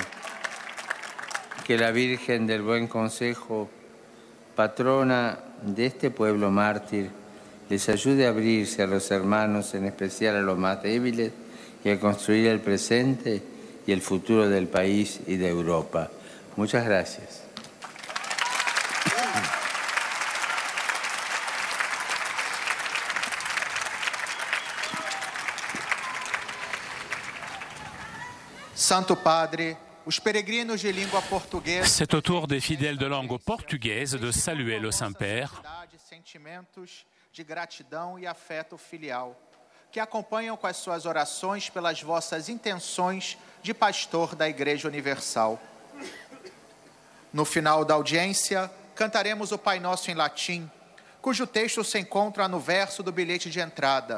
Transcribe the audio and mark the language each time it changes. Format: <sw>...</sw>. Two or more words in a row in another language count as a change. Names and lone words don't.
<es>Que la Virgen del Buen Consejo, patrona de este pueblo mártir, les ayude a abrirse a los hermanos, en especial a los más débiles, y a construir el presente y el futuro del país y de Europa. Muchas gracias.</es> <pt>Santo Padre, os peregrinos de língua portuguesa...</pt> <fr>C'est au tour des fidèles de langue portugaise de saluer le Saint-Père.</fr> <pt>Sentimentos de gratidão e afeto filial, que acompanham com as suas orações pelas vossas intenções de pastor da Igreja Universal. No final da audiência, cantaremos o Pai Nosso em latim, cujo texto se encontra no verso do bilhete de entrada.</pt>